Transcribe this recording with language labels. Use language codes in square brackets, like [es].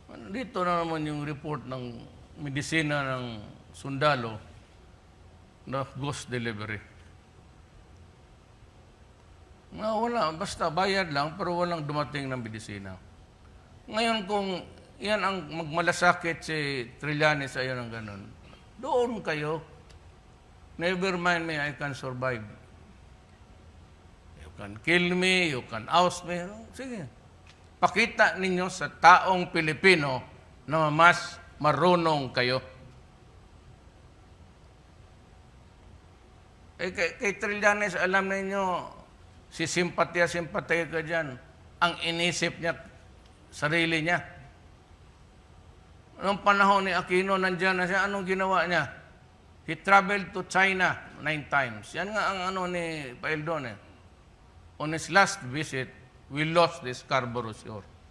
[tl] Dito na naman yung report ng medisina ng sundalo na ghost delivery. Wala, basta bayad lang pero walang dumating ng medisina. Ngayon kung yan ang magmalasakit si Trillanes ayon ng ganun, doon kayo. [en] Never mind me, I can survive. You can kill me, you can oust me. [tl] Sige. Pakita ninyo sa taong Pilipino na mas marunong kayo. Kay Trillanes, alam ninyo, si simpatya ka dyan. Ang inisip niya, sarili niya. Noong panahon ni Aquino, nandyan na siya. Anong ginawa niya? [en] He traveled to China 9 times. Yan nga ang ni Paildon. On his last visit, we lost the Scarborough Shore.